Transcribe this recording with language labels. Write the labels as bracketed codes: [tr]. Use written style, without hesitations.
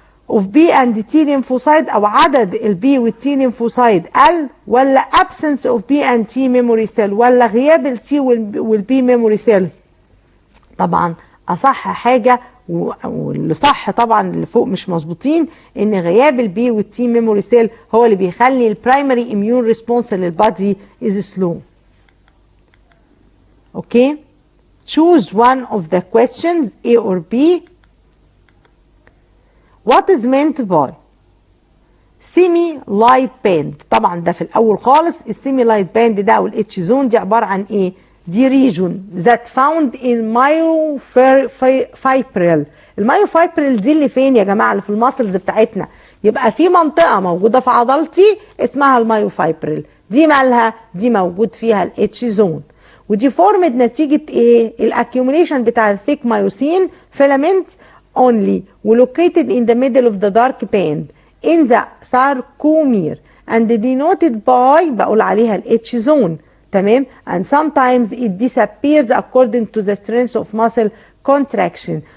[ar] اوف بي اند تي ليمفوسايد او عدد البي والتي ليمفوسايد قل، ولا ابسنس اوف بي اند تي ميموري سيل، ولا غياب التي والبي ميموري سيل؟ طبعا اصح حاجه واللي صح طبعا اللي فوق مش مظبوطين، ان غياب البي والتي ميموري سيل هو اللي بيخلي البرايمري اميون ريسبونس للبادي از سلو. [en] Okay, choose one of the questions A or B. What is meant by semi light band؟ [ar] طبعا ده في الاول خالص السيمي لايت باند ده او الاتش زون دي عباره عن ايه؟ دي ريجون [en] that found in myofibril. [ar] المايوفايبريل دي اللي فين يا جماعه؟ اللي في الماسلز بتاعتنا. يبقى في منطقه موجوده في عضلتي اسمها المايوفايبريل، دي مالها؟ دي موجود فيها الاتش زون، ودي فورمد نتيجه ايه؟ الاكيوميليشن بتاع الثيك مايوسين فيلامنت [en] only located in the middle of the dark band in the sarcomere and denoted by [ar] بقول عليها الاتش زون. تمام. [en] and sometimes it disappears according to the strength of muscle contraction.